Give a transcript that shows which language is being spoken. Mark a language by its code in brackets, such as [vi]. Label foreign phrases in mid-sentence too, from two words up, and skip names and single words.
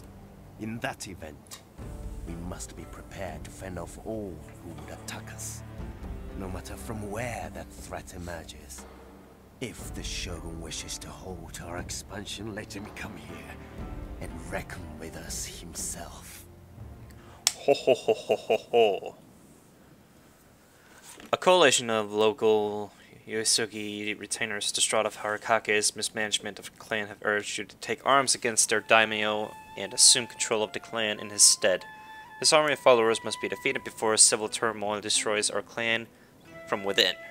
[en] In that event, we must be prepared to fend off all who would attack us, no matter from where that threat emerges. If the Shogun wishes to halt our expansion, let him come here and reckon with us himself. Ho ho ho ho ho ho. A coalition of local Uesugi retainers, distraught of Harukage's mismanagement of the clan, have urged you to take arms against their daimyo and assume control of the clan in his stead. His army of followers must be defeated before civil turmoil destroys our clan from within.